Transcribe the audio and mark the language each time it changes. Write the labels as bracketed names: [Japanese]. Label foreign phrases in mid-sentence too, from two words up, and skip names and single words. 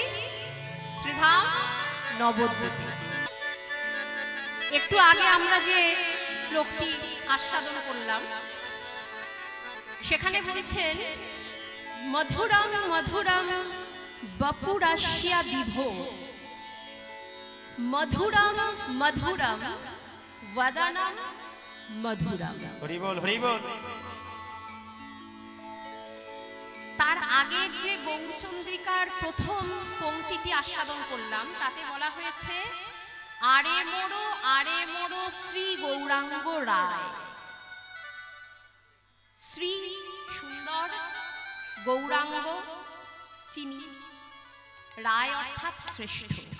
[Bangla] শ্রীধাম নবদ্বীপে। একটু আগে আমরা যে শ্লোকটি আস্বাদন করলাম সেখানে বলছেন [Sanskrit] মধুরং মধুরং বপুরস্য বিভো মধুরং মধুরং वदनं मधुरम। [Bangla] হরি বোল হরি বোল। তার আগে যে গৌরচন্দ্রিকার প্রথম পংক্তিটি আস্বাদন করলাম তাতে বলা হয়েছে আরে মোড়ো শ্রী গৌরাঙ্গ রায়। শ্রী সুন্দর, গৌরাঙ্গ চিনি, রায় অর্থাৎ শ্রেষ্ঠ।